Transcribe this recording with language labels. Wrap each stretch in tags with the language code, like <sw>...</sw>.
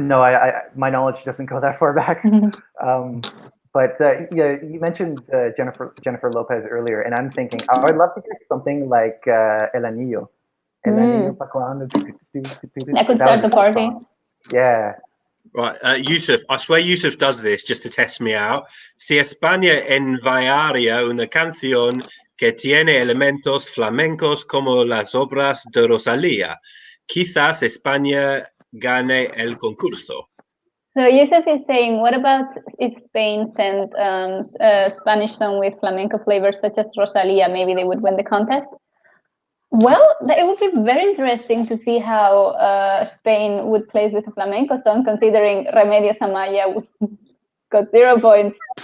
<en>No, my knowledge doesn't go that far back. But you mentioned Jennifer Lopez earlier, and I'm thinking I would love to hear something like El Anillo. El Anillo pa' cuando. That could start the party. Yeah. Right, Yusuf, I swear Yusuf does this just to test me out.</en> <es>Si España enviaría una canción que tiene elementos flamencos como las obras de Rosalía, quizás España gane el concurso.</es> <en>So Yusuf is saying, what about if Spain sent a Spanish song with flamenco flavors such as Rosalía? Maybe they would win the contest. Well, it would be very interesting to see how Spain would place with a flamenco song, considering Remedios Amaya got 0 points.</en>